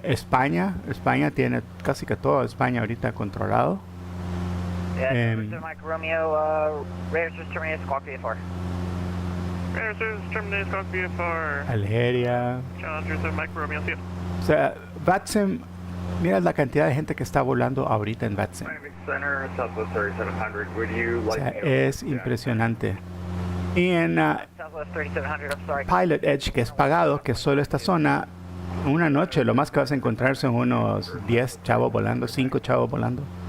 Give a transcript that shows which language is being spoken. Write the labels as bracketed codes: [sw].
[es] España tiene casi que todo España ahorita controlado. [en] Mike Romeo, radar service terminated, squawk VFR. Radar service terminated, squawk VFR. Algeria. Challenger, Mike Romeo, see you. [es] O sea, VATSIM, mira la cantidad de gente que está volando ahorita en VATSIM. [en] Center, Southwest 3700. Would you [es] O sea, es impresionante. Y en [en] Southwest 3700, I'm sorry. [es] Pilot Edge, que es pagado, que es solo esta zona, una noche lo más que vas a encontrar son unos 10 chavos volando, 5 chavos volando.